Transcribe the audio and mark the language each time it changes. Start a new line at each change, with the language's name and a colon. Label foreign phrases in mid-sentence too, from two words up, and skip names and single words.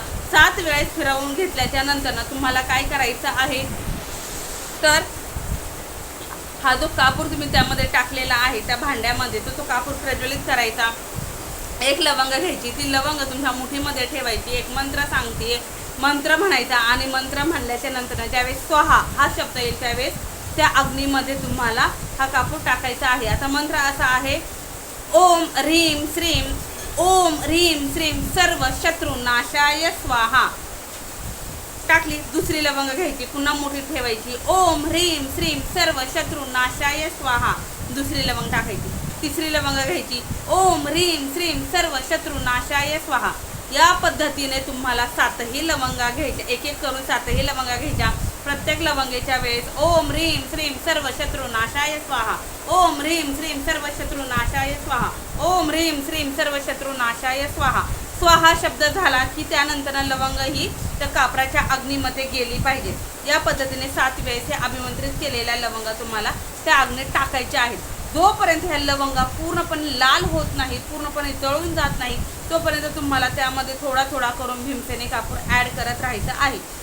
Marathi: 7 वेळेस फिरवून घेतल्याच्या नंतर तुम्हाला काय करायचं आहे, तर हा जो कापूर तुम्ही त्यामध्ये टाकलेला आहे त्या भांड्यामध्ये, तो कापूर प्रज्वलित करायचा. एक लवंग घ्यायची, ती लवंग तुमच्या मुठीमध्ये ठेवायची. एक मंत्र सांगते, मंत्र म्हणायचा, आणि मंत्र म्हणल्याच्या नंतर ज्यावेळेस स्वाहा हा शब्द येईल त्यावेळेस त्या अग्नीमध्ये तुम्हाला हा कापूर टाकायचा आहे. आता मंत्र असा आहे,
Sanskrit: ओम ह्रीम श्रीम, ओम ह्रीम श्रीम सर्व शत्रू नाशाय स्वाहा.
Marathi: टाकली. दुसरी लवंग घ्यायची, पुन्हा मोठी ठेवायची,
Sanskrit: ओम ह्रीम श्रीम सर्व शत्रू नाशाय स्वाहा.
Marathi: दुसरी लवंग टाकायची. तिसरी लवंग घ्यायची,
Sanskrit: ओम ह्रीम श्रीम सर्व शत्रू नाशाय स्वाहा.
Marathi: या पद्धतीने तुम्हाला 7ही लवंगा घ्यायच्या, एक एक करून 7ही लवंगा घ्यायच्या. प्रत्येक लवंगेच्या वेळेस
Sanskrit: ओम ह्रीम श्रीम सर्व शत्रू नाशाय स्वाहा, ओम ह्रीम श्रीम सर्व शत्रू नाशाय स्वाहा, ओम ह्रीम श्रीम सर्व शत्रू नाशाय स्वाहा.
Marathi: स्वाहा शब्द झाला की त्यानंतर लवंग ही त्या कापराच्या अग्नीमध्ये गेली पाहिजे. या पद्धतीने 7 वेळेस हे अभिमंत्रित केलेल्या लवंगा तुम्हाला त्या अग्नीत टाकायच्या आहेत. जोपर्यंत ह्या लवंगा पूर्णपणे लाल होत नाही, पूर्णपणे जळून जात नाही, तोपर्यंत तुम्हाला त्यामध्ये थोडा थोडा करून भीमसेनी कापूर ॲड करत राहायचं आहे.